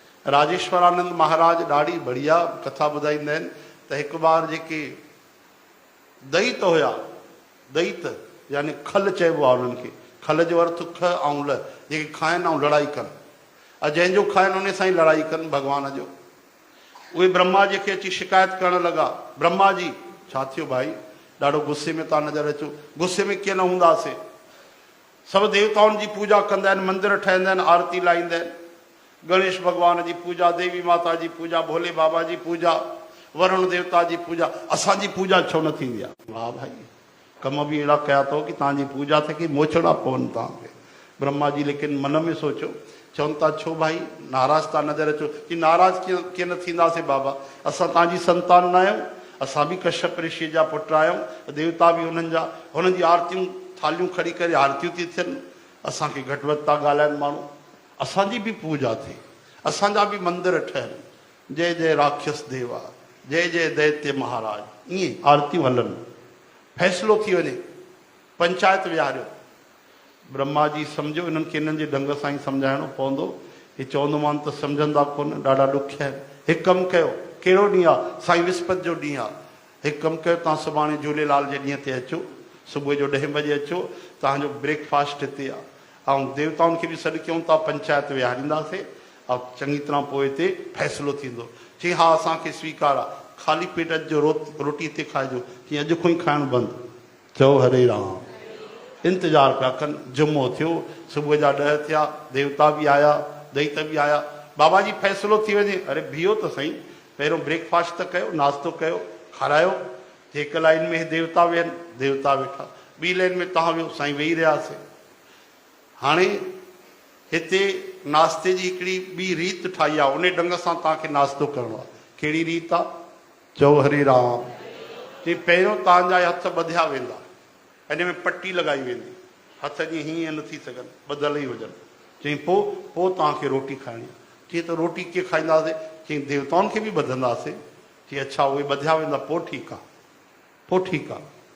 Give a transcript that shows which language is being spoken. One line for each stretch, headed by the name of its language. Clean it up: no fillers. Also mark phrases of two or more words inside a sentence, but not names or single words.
Sindhi: राजेश्वरानंद महाराज ॾाढी बढ़िया कथा ॿुधाईंदा आहिनि त हिकु बार जेके दैत हुया, दैत यानी खल चइबो आहे उन्हनि खे, खल जो अर्थ ख ऐं ल, जेके खाइनि ऐं लड़ाई कनि, ऐं जंहिंजो खाइनि उन सां ई लड़ाई कनि भॻवान जो। उहे ब्रह्मा जी खे अची शिकायत करणु लॻा, ब्रह्मा जी छा थियो भाई, ॾाढो गुस्से में तव्हां नज़र अचो। गुस्से में कीअं न हूंदासीं, सभु देवताउनि जी पूजा कंदा आहिनि, मंदिर ठहंदा आहिनि, आरती लाहींदा आहिनि, गणेश भॻवान जी पूजा, देवी माता जी पूजा, भोले बाबा जी पूजा, वरुण देवता जी पूजा, असांजी पूजा छो न थींदी आहे? वाह भाई, कम बि अहिड़ा कया अथव की तव्हांजी पूजा थिए की मोछड़ा पवनि तव्हांखे। ब्रह्मा जी लेकिन मन में सोचियो, चवनि था छो भाई नाराज़ था नज़र अचो? की नाराज़ कीअं न थींदासीं बाबा, असां तव्हांजी संतान न आहियूं, असां बि कश्यप ऋषि जा पुट आहियूं, देवता बि हुननि जा, हुननि जी आरतियूं थालियूं खणी करे आरतियूं थी थियनि, असांखे घटि वधि था ॻाल्हाइनि माण्हू, असांजी बि पूजा थिए, असांजा बि मंदिर ठहनि,
Hindi: जय जय राक्षस देवा, जय जय दैत्य महाराज,
Sindhi: ईअं आरतियूं हलनि, फ़ैसिलो थी वञे, पंचायत विहारियो। ब्रह्मा जी सम्झो इन्हनि खे इन्हनि जे ढंग सां ई सम्झाइणो पवंदो। हे चवंदोमान त सम्झंदा कोन, ॾाढा ॾुखिया आहिनि। हिकु कमु कयो, कहिड़ो ॾींहुं आहे? साईं विस्पति जो ॾींहुं आहे। हिकु कमु कयो, तव्हां सुभाणे झूलेलाल जे ॾींहं ते अचो, सुबुह जो 10 बजे अचो, तव्हांजो ब्रेकफास्ट हिते आहे, ऐं देवताउनि खे बि सॾु कयूं था, पंचायत विहारींदासीं, ऐं चङी तरह पोइ हिते फ़ैसिलो थींदो। चई हा असांखे स्वीकार आहे, ख़ाली पेट जो रोटी हिते खाइजो, कीअं अॼु खां ई खाइणु बंदि। चओ हरे राम। इंतज़ारु पिया कनि, जुमो थियो, सुबुह जा 10 थिया, देवता बि आया, दैत बि आया, बाबा जी फ़ैसिलो थी वञे। अरे बीहो त सही, पहिरियों ब्रेकफास्ट त कयो, नाश्तो कयो, खारायो। हिकु लाइन में देवता वेहनि, देवता वेठा, ॿी लाइन में तव्हां वियो, साईं वेही रहियासीं। हाणे हिते नाश्ते जी हिकिड़ी ॿी रीत ठाही आहे, उन ढंग सां तव्हांखे नाश्तो करिणो आहे। कहिड़ी रीत आहे? चओ हरे राम। चई पहिरियों तव्हांजा हथ ॿधिया वेंदा, इन में पटी लॻाई वेंदी, हथ जीअं हीअं न थी सघनि, ॿधल ई हुजनि। चई पोइ तव्हांखे रोटी खाइणी आहे। चई त रोटी कीअं खाईंदासीं? चई देवताउनि खे बि ॿधंदासीं। चई अच्छा उहे ॿधिया वेंदा, पोइ ठीकु आहे, पोइ ठीकु आहे।